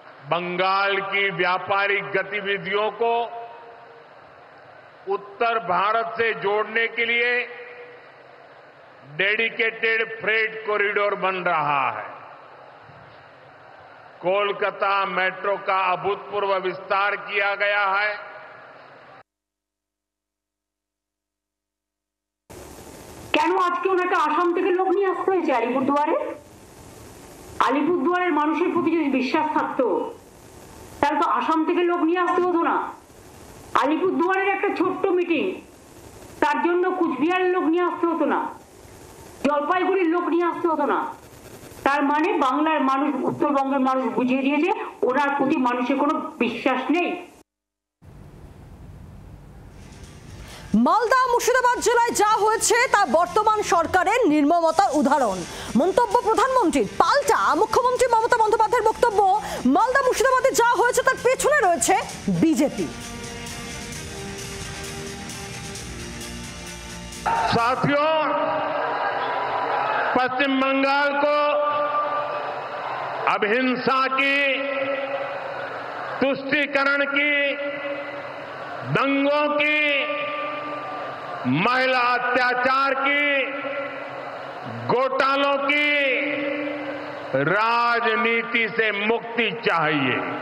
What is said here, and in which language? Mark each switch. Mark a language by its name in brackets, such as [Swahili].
[Hindi] बंगाल की व्यापारिक गतिविधियों को उत्तर भारत से जोड़ने के लिए डेडिकेटेड फ्रेट कॉरिडोर बन रहा है। कोलकाता मेट्रो का अभूतपूर्व विस्तार किया गया है। [Bangla] কেন আজকে ওনাকে আসাম থেকে লোক নিয়ে আসতে হয়েছে আলিপুরদুয়ারে? আলিপুরদুয়ারের মানুষের প্রতি যদি বিশ্বাস থাকতো তাহলে তো আসাম থেকে লোক নিয়ে আসতে হতো না। আলিপুরদুয়ারের একটা ছোট্ট মিটিং, তার জন্য কুচবিহারের লোক নিয়ে আসতে হতো না, জলপাইগুড়ির লোক নিয়ে আসতে হতো না। তার মানে বাংলার মানুষ, উত্তরবঙ্গের মানুষ বুঝিয়ে দিয়েছে ওনার প্রতি মানুষের কোনো বিশ্বাস নেই। মালদা মুর্শিদাবাদ জেলায় যা হয়েছে তা বর্তমান সরকারের নির্মমতার উদাহরণ। মন্তব্য প্রধানমন্ত্রীর। পাল্টা মুখ্যমন্ত্রী মমতা বন্দ্যোপাধ্যায়ের বক্তব্য, মালদা মুর্শিদাবাদে যা হয়েছে তার পেছনে রয়েছে বিজেপি। [Hindi] साथियों, पश्चिम बंगाल को अब हिंसा की, तुष्टीकरण की, दंगों की, महिला अत्याचार की, घोटालों की राजनीति से मुक्ति चाहिए।